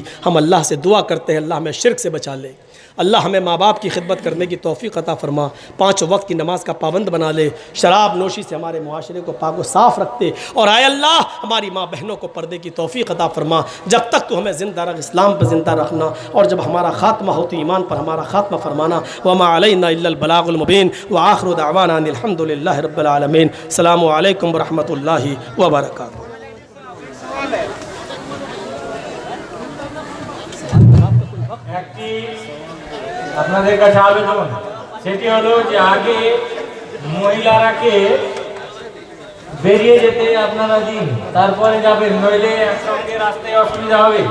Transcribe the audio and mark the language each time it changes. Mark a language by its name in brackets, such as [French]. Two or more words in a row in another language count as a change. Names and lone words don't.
[Urdu] ہم اللہ سے دعا کرتے ہیں اللہ ہمیں شرک سے بچا لے، اللہ ہمیں ماں باپ کی خدمت کرنے کی توفیق عطا فرما، 5 وقت کی نماز کا پابند بنا لے، شراب نوشی سے ہمارے معاشرے کو پاک و صاف رکھتے، اور اے اللہ ہماری ماں بہنوں کو پردے کی توفیق عطا فرما۔ جب تک تو ہمیں زندہ رکھ، اسلام پر زندہ رکھنا، اور جب ہمارا خاتمہ ہو تو ایمان پر ہمارا خاتمہ فرمانا۔ [Arabic] وما علینا الا البلاغ المبین، وآخر دعوانا ان الحمد للہ رب العالمین۔ السلام علیکم ورحمۃ اللہ وبرکاتہ۔ [Bangla] আপনাদের কাছে আবেদন, সেটি হলো যে আগে মহিলারাকে বেরিয়ে যেতে আপনারা দিন, তারপরে যাবেন, নইলে একসঙ্গে রাস্তায় অসুবিধা হবে।